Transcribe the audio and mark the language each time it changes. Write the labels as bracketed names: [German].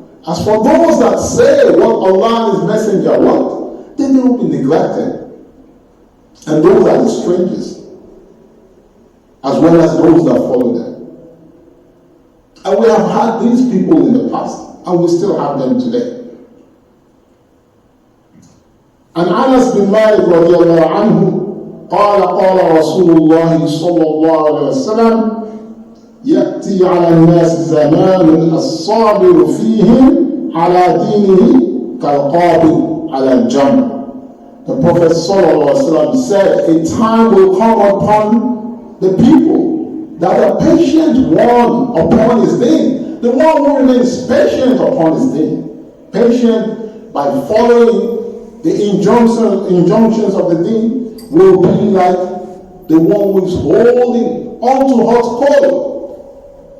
[English] As for those that say what Allah and His Messenger want, then they will be neglected. And those are the strangers, as well as those that follow them. And we have had these people in the past, and we still have them today. [Arabic] And Anas bin Malik radiallahu anhu قال رسول الله صلى الله عليه وسلم يأتي على الناس زمان الصابر فيهم على دينه كالقابض على الجمر. [English] The Prophet sallallahu alaihi wasallam said, a time will come upon the people that the patient one upon his deen, the one who remains patient upon his deen, patient by following the injunctions of the deen, will be like the one who is holding onto hot coal.